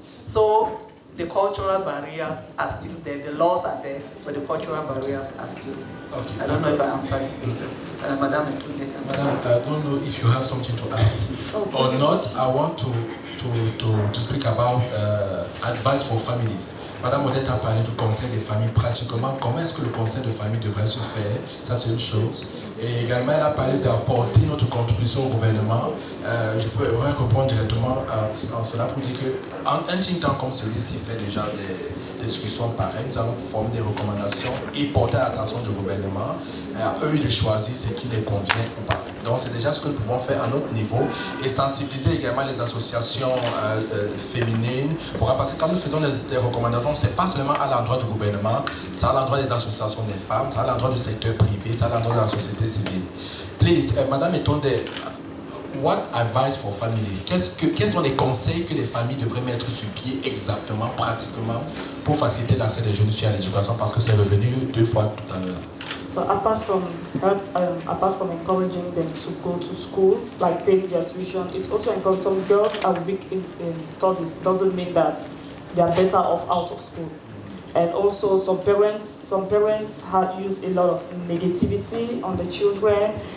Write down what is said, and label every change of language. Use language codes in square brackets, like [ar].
[en] So the cultural barriers are still there, the laws are there, but the cultural barriers are still there. Okay. I don't know if I answered Madam, I don't know if you have something to add or not. I want to speak about advice for families. [fr] Madame Odette a parlé du conseil des familles pratiquement. Comment est-ce que le conseil de famille devrait se faire? Ça, c'est une chose. Et également, elle a parlé d'apporter notre contribution au gouvernement. Je pourrais répondre directement à cela pour dire qu'un think tank comme celui-ci fait déjà des discussions pareilles. Nous allons former des recommandations et porter à l'attention du gouvernement. À eux de choisir ce qui les convient ou pas. Donc c'est déjà ce que nous pouvons faire à notre niveau et sensibiliser également les associations féminines. Parce que quand nous faisons des recommandations, ce n'est pas seulement à l'endroit du gouvernement, c'est à l'endroit des associations des femmes, c'est à l'endroit du secteur privé, c'est à l'endroit de la société civile. [en] Please, Madame Etonde, what advice for family? [fr] Quels sont les conseils que les familles devraient mettre sur pied exactement, pratiquement, pour faciliter l'accès des jeunes filles à l'éducation? Parce que c'est revenu 2 fois tout à l'heure. [en] So apart from encouraging them to go to school, like paying their tuition, it's also encouraging. Some girls are weak in studies. Doesn't mean that they are better off out of school. And also some parents use a lot of negativity on the children.